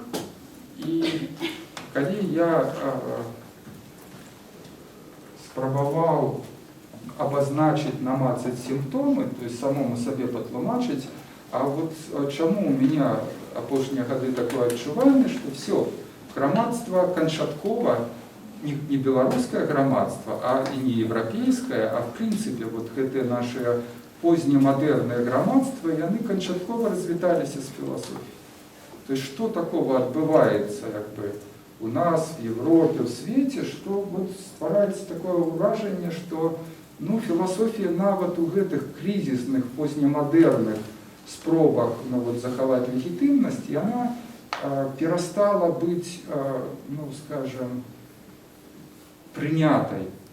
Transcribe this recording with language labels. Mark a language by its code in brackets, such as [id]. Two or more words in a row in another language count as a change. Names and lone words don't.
[be] І калі я спрабаваў абазначыць, намацаць сімптомы, [ru] то есть [be] самому сабе патлумачыць, а чаму [ru] у меня [be] апошнія гады такое адчуванне, што все, грамадства канчаткова, не беларускае грамадства, а і не еўрапейскае, а в прынцыпе гэтыя нашыя познемадэрныя грамадства, яны канчаткова развіталіся з філасофіяй. [ru] То есть [be] што такого адбываецца у нас, [ru] в Европе, [be] в свеце, што ствараецца такое ўражанне, што філасофія нават у гэтых крызісных познемадэрных спробах захаваць легітымнасць, яна перастала быць, скажем, прынятай.